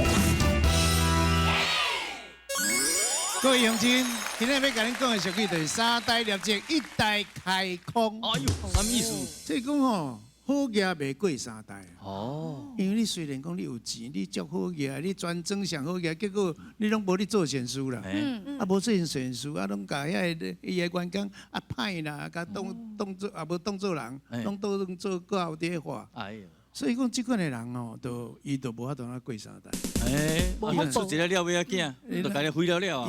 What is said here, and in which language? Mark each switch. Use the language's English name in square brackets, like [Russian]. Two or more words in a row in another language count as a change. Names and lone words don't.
[Min Nan Chinese] 各位乡亲，今日要甲恁讲的俗语就是三代立志，一代开空。哎呦，什么意思？即讲吼，好业袂过三代。哦。因为你虽然讲你有钱，你做好业，你专装上好业，结果你拢无咧做善事啦。啊，无做善事，啊，拢甲遐个伊个员工啊歹啦，甲当做啊无当做人，拢当做搁后底话。哎呦。所以讲，即款的人哦，伊就无法度过三代。出一个了尾仔囝，就家己毁了了啊。